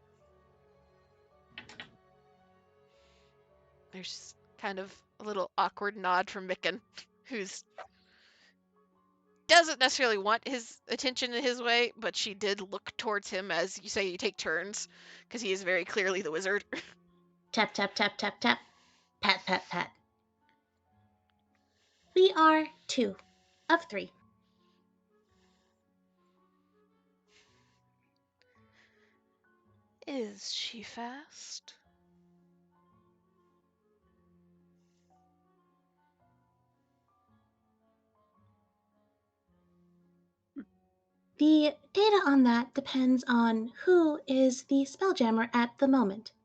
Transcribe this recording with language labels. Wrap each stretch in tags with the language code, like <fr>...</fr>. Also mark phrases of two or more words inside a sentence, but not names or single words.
<en>There's kind of a little awkward nod from Micken, who's doesn't necessarily want his attention in his way, but she did look towards him as you say you take turns, because he is very clearly the wizard. Tap, tap, tap, tap, tap. Pat, pat, pat. We are 2 of 3. Is she fast? The data on that depends on who is the Spelljammer at the moment.</en>